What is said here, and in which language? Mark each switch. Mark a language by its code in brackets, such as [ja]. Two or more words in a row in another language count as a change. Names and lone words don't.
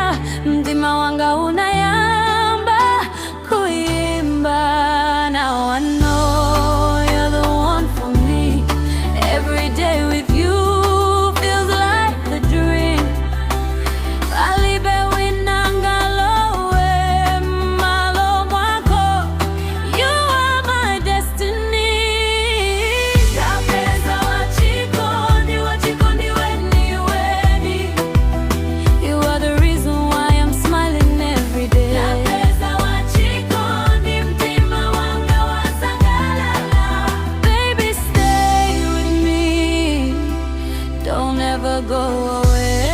[ny] mtima wanga unayamba kuimba. [en] Now I know you're the one for me. Every day with you feels like a dream. [ny] Alibe winangalowe malo mwako, [en] you are my destiny. [ny] Tapeza wachikondi, wachikondi weni weni. [en] You are the reason why I'm smiling every day. [ny] Tapeza wachikondi, mtima wanga wasangalala. [en] Baby, stay with me, don't ever go away.